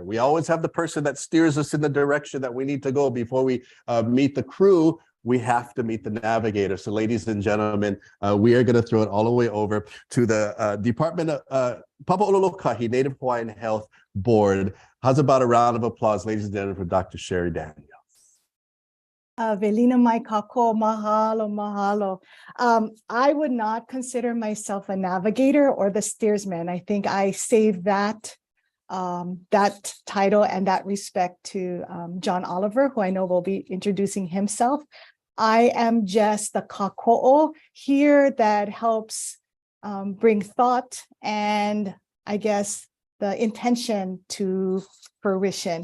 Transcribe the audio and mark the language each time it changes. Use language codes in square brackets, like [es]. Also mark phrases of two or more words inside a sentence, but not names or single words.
[en] We always have the person that steers us in the direction that we need to go. Before we meet the crew, we have to meet the navigator. So ladies and gentlemen, we are going to throw it all the way over to the Department of Papa'ololokahi Native Hawaiian Health Board. How's about a round of applause, ladies and gentlemen, for Dr. Sherry Daniels. [haw] Velina mai kako, mahalo, mahalo. [en] I would not consider myself a navigator or the steersman. I think I save that title and that respect to John Oliver, who I know will be introducing himself. I am just the kako'o here that helps bring thought and I guess the intention to fruition.